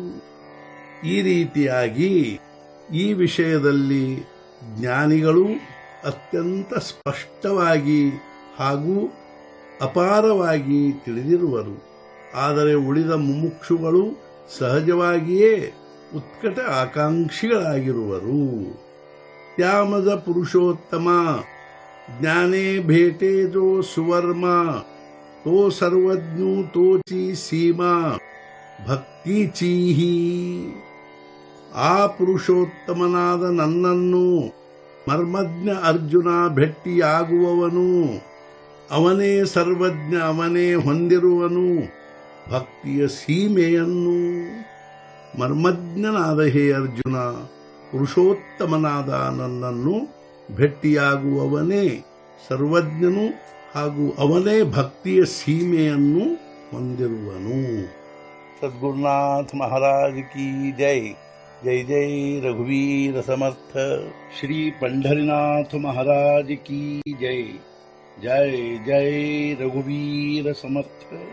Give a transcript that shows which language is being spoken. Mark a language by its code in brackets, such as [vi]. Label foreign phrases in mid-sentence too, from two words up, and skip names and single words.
[kn] ಈ ರೀತಿಯಾಗಿ ಈ ವಿಷಯದಲ್ಲಿ ಜ್ಞಾನಿಗಳು ಅತ್ಯಂತ ಸ್ಪಷ್ಟವಾಗಿ ಹಾಗೂ ಅಪಾರವಾಗಿ ತಿಳಿದಿರುವರು, ಆದರೆ ಉಳಿದ ಮುಮುಕ್ಷುಗಳು ಸಹಜವಾಗಿಯೇ ಉತ್ಕಟ ಆಕಾಂಕ್ಷಿಗಳಾಗಿರುವರು. [mr] त्यामज पुरुषोत्तम ज्ञाने भेटे जो सुवर्म तो सर्वज्ञू तोची सीमा ಭಕ್ತಿಚೀಹಿ. [kn] ಆ ಪುರುಷೋತ್ತಮನಾದ ನನ್ನನ್ನು ಮರ್ಮಜ್ಞ ಅರ್ಜುನ ಭೆಟ್ಟಿಯಾಗುವವನು. ಅವನೇ ಸರ್ವಜ್ಞ, ಅವನೇ ಹೊಂದಿರುವನು ಭಕ್ತಿಯ ಸೀಮೆಯನ್ನು. ಮರ್ಮಜ್ಞನಾದ ಹೇ ಅರ್ಜುನ, ಪುರುಷೋತ್ತಮನಾದ ನನ್ನನ್ನು ಭೆಟ್ಟಿಯಾಗುವವನೇ ಸರ್ವಜ್ಞನು ಹಾಗೂ ಅವನೇ ಭಕ್ತಿಯ ಸೀಮೆಯನ್ನು ಹೊಂದಿರುವನು. [hi] सद्गुरुनाथ महाराज की जय. [mr] जय जय रघुवीर समर्थ. [hi] श्री पंढरीनाथ महाराज की जय. [mr] जय जय रघुवीर समर्थ.